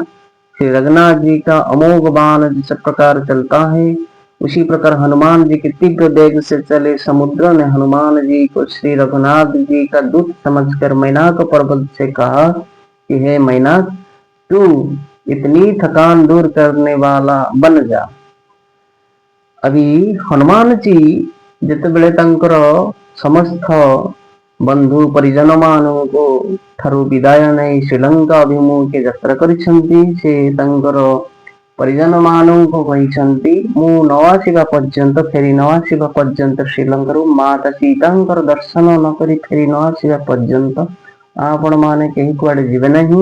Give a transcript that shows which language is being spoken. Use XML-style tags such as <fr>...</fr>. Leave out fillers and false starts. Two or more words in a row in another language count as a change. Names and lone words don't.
<hi>श्री रघुनाथ जी का अमोघ बाण जिस प्रकार चलता है उसी प्रकार हनुमान जी के तीव्र वेग से चले समुद्र ने हनुमान जी को श्री रघुनाथ जी का दूत समझकर मैनाक पर्वत से कहा कि हे मैनाक, तू इतनी थकान दूर करने वाला बन जा।</hi> <or>अभी हनुमान जी ଯେତେବେଳେ ତାଙ୍କର ସମସ୍ତ ବନ୍ଧୁ ପରିଜନ ମାନଙ୍କୁ ଠାରୁ ବିଦାୟ ନେଇ ଶ୍ରୀଲଙ୍କା ଅଭିମୁଖେ ଯାତ୍ରା କରିଛନ୍ତି, ସେ ତାଙ୍କର ପରିଜନ ମାନଙ୍କୁ କହିଛନ୍ତି ମୁଁ ନ ଆସିବା ପର୍ଯ୍ୟନ୍ତ ଫେରି ନ ଆସିବା ପର୍ଯ୍ୟନ୍ତ ଶ୍ରୀଲଙ୍କାରୁ ମାତା ସୀତାଙ୍କର ଦର୍ଶନ ନ କରି ଫେରି ନ ଆସିବା ପର୍ଯ୍ୟନ୍ତ ଆପଣମାନେ କେହି କୁଆଡେ ଯିବେ ନାହିଁ।</or>